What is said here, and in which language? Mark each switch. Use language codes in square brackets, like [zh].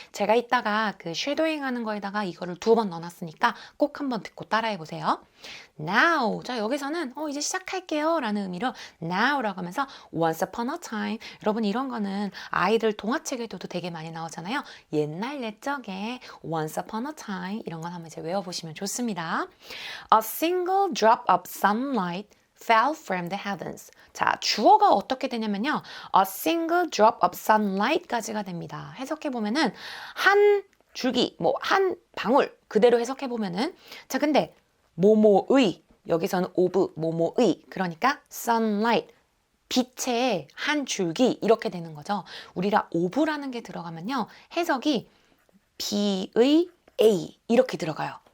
[ko] 제가 이따가 그 쉐도잉 하는 거에다가 이거를 2번 넣어놨으니까 꼭 한번 듣고 따라해 보세요. [en] Now. [ko] 자, 여기서는 이제 시작할게요 라는 의미로 now라고 하면서 [en] once upon a time. [ko] 여러분 이런 거는 아이들 동화책에도 되게 많이 나오잖아요. 옛날 옛적에 [en] once upon a time [ko] 이런 건 한번 이제 외워보시면 좋습니다. [en] A single drop of sunlight fell from the heavens. [ko] 자, 주어가 어떻게 되냐면요. [en] A single drop of sunlight [ko] 까지가 됩니다. 해석해보면은 한 줄기, 뭐 한 방울 그대로 해석해보면은 자, 근데 뭐뭐의 여기서는 of 뭐뭐의 그러니까 sunlight 빛의 한 줄기 이렇게 되는 거죠. 우리가 of라는 게 들어가면요. 해석이 B의 A 이렇게 들어가요.